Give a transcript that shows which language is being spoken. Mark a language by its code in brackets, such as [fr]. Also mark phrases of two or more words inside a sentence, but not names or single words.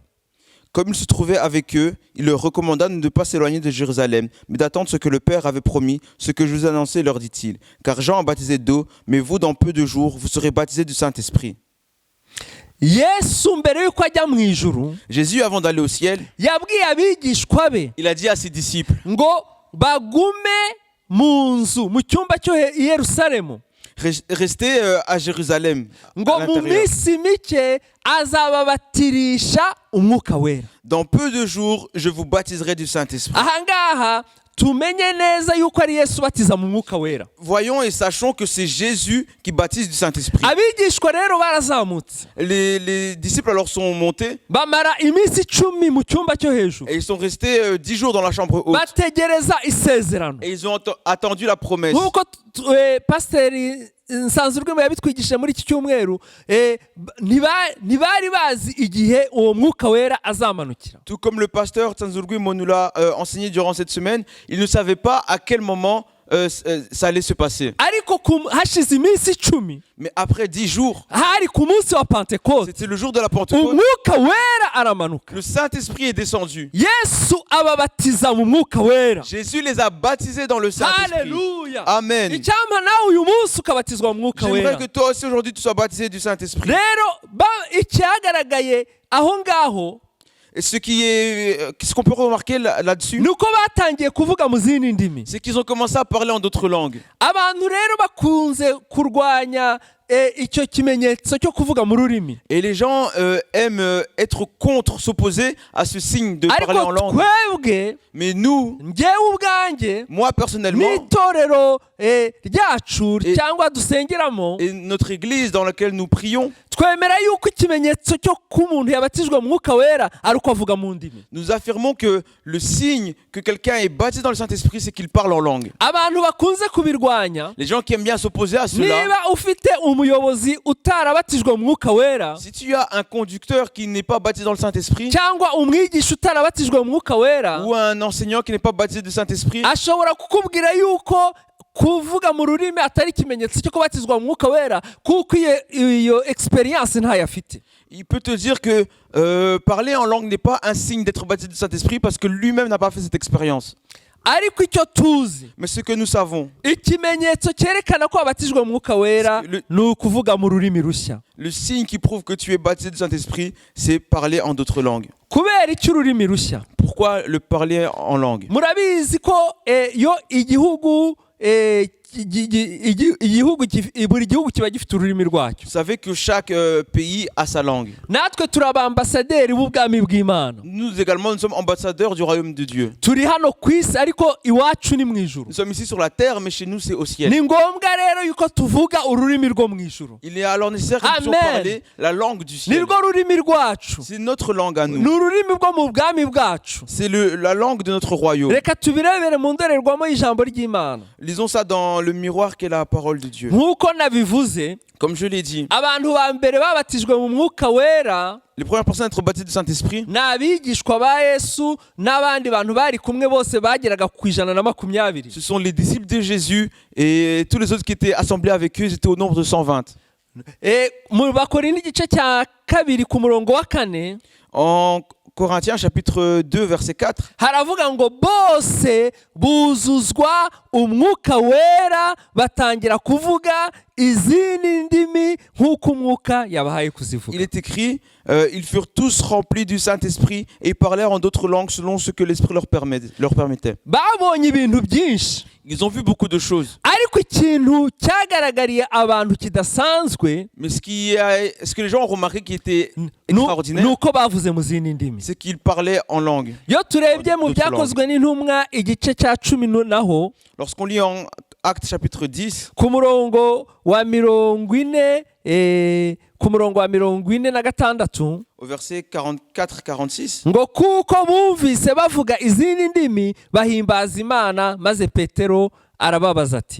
[fr] Comme il se trouvait avec eux, il leur recommanda de ne pas s'éloigner de Jérusalem, mais d'attendre ce que le Père avait promis, ce que je vous annonçais, leur dit-il. Car Jean a baptisé d'eau, mais vous, dans peu de jours, vous serez baptisés du Saint-Esprit. [rw] Yesu mbere yuko ajya mu ijuru, [fr] Jésus, avant d'aller au ciel, [rw] yabwiye abigishwa be [fr] il a dit à ses disciples, [rw] ngo bagume mu nzu, mu cyumba cyo i Yerusalemu, [fr] Restez à Jérusalem. [rw] ngo [fr] à [rw] mu [fr] l'intérieur. [rw] minsi mike azababatirisha umwuka wera. [fr] Dans peu de jours, je vous baptiserai du Saint-Esprit. [rw] ahangaha tumenye neza yuko ari Yesu ubatiza mu mwuka wera. [fr] Voyons et sachons que c'est Jésus qui baptise du Saint-Esprit. [rw] abigishwa rero barazamutse [fr] Les disciples alors sont montés [rw] bamara iminsi 10 mu cyumba cyo hejuru [fr] et ils sont restés 10 jours dans la chambre haute. [rw] bategereza isezerano [fr] Et ils ont attendu la promesse. [rw] nk'uko pasiteri Nsanzurwimo yabitwigishije muri iki cyumweru, ntibari bazi igihe uwo mwuka wera azamanukira. [fr] Tout comme le pasteur Tsanzurwimo nous l'a enseigné durant cette semaine, il ne savait pas à quel moment ça allait se passer. [rw] ariko hashize iminsi 10, [fr] Mais après 10 jours, [rw] hari ku munsi wa Pentecote, [fr] c'était le jour de la Pentecôte, [rw] umwuka wera aramanuka. [fr] le Saint-Esprit est descendu. [rw] Yesu ababatiza mu mwuka wera. [fr] Jésus les a baptisés dans le Saint-Esprit. [rw] Haleluya. Amen. icyampa nawe uyu munsi ukabatizwa mu mwuka [fr] J'aimerais [rw] wera. [fr] que toi aussi aujourd'hui tu sois baptisé du Saint-Esprit. [rw] rero icyagaragaye aho ngaho, [fr] Et ce qu'on peut remarquer là-dessus, [rw] nuko batangiye kuvuga mu zindi ndimi. [fr] c'est qu'ils ont commencé à parler en d'autres langues. [rw] abantu rero bakunze kurwanya icyo kimenyetso cyo kuvuga mu rurimi. [fr] Et les gens aiment être contre, s'opposer à ce signe de parler en [rw] ariko [fr] langue. [rw] twebwe, [fr] Mais nous, [rw] njyewe ubwanjye [fr] moi personnellement, [rw] n'itorero ryacu [fr] Et- [rw] cyangwa dusengeramo, [fr] et notre église dans laquelle nous prions, [rw] twemera yuko ikimenyetso cyo ko umuntu yabatijwe mu mwuka wera ari uko avuga mu ndimi. [fr] nous affirmons que le signe que quelqu'un est baptisé dans le Saint-Esprit, c'est qu'il parle en langue. [rw] abantu bakunze kubirwanya, [fr] Les gens qui aiment bien s'opposer à cela, [rw] niba ufite umuyobozi utarabatijwe mu mwuka wera [fr] si tu as un conducteur qui n'est pas baptisé dans le Saint-Esprit, [rw] cyangwa umwigisha utarabatijwe mu mwuka wera, [fr] ou un enseignant qui n'est pas baptisé du Saint-Esprit, [rw] ashobora kukubwira yuko kuvuga mu rurimi atari ikimenyetso cyo kubatizwa mu mwuka wera, kuko iyo experience ntayo afite. [fr] il peut te dire que parler en langue n'est pas un signe d'être baptisé du Saint-Esprit parce que lui-même n'a pas fait cette expérience. [rw] ariko icyo tuzi, [fr] Mais ce que nous savons, [rw] ikimenyetso cyerekana ko wabatijwe mu mwuka wera ni ukuvuga mu rurimi rushya. [fr] le signe qui prouve que tu es baptisé du Saint-Esprit, c'est parler en d'autres langues. [rw] kubera iki ururimi rushya? [fr] Pourquoi le parler en langue? [rw] murabizi ko iyo igihugu buri gihugu kiba gifite ururimi rwacyo. [fr] Vous savez que chaque pays a sa langue. [rw] natwe turi abambasaderi b'ubwami bw'Imana. [fr] Nous également, nous sommes ambassadeurs du royaume de Dieu. [rw] turi hano ku isi, ariko iwacu ni mu ijuru. [fr] Nous sommes ici sur la terre, mais chez nous, c'est au ciel. [rw] ni ngombwa rero yuko tuvuga ururimi rwo mu ijuru. [fr] Il est alors nécessaire que nous puissions Amen. parler la langue du [rw] ni [fr] ciel. [rw] rwo rurimi rwacu, [fr] C'est notre langue à [rw] ni [fr] nous. [rw] ururimi rwo mu bwami bwacu. [fr] C'est la langue de notre royaume. [rw] reka tubirebere mu ndorerwamo y'ijambo ry'Imana. [fr] Lisons ça dans le miroir qu'est la parole de Dieu. [rw] nk'uko nabivuze, [fr] Comme je l'ai dit, [rw] abantu ba mbere babatijwe mu mwuka wera [fr] les premières personnes à être baptisées du Saint-Esprit, [rw] ni abigishwa ba Yesu n'abandi bantu bari kumwe bose bageraga ku 120. [fr] ce sont les disciples de Jésus et tous les autres qui étaient assemblés avec eux, ils étaient au nombre de 120. [rw] mu Bakorinto igice cya 2 ku murongo wa 4 [fr] En Corinthiens chapitre 2 verset 4, [rw] haravuga ngo bose buzuzwa umwuka wera batangira kuvuga izindi ndimi nk'uko umwuka yabahaye [fr] il [rw] kuzivuga. [fr] est écrit, ils furent tous remplis du Saint-Esprit et parlèrent en d'autres langues selon ce que l'Esprit leur permettait. [rw] babonye ibintu byinshi, [fr] Ils ont vu beaucoup de choses. [rw] ariko ikintu cyagaragariye abantu kidasanzwe [fr] Mais ce que les gens ont remarqué qui était [rw] ni [fr] extraordinaire, [rw] uko bavuze mu zindi ndimi. [fr] c'est qu'ils parlaient en langue. [rw] iyo turebye mu [fr] D'autres [rw] byakozwe n'intumwa igice cya 10 naho [fr] Lorsqu'on lit en Actes chapitre 10, [rw] ku murongo wa 40 ku murongo wa 46 [fr] au verset 44-46, [rw] ngo kuko bumvise bavuga izindi ndimi bahimbaza Imana, maze Petero arababaza ati.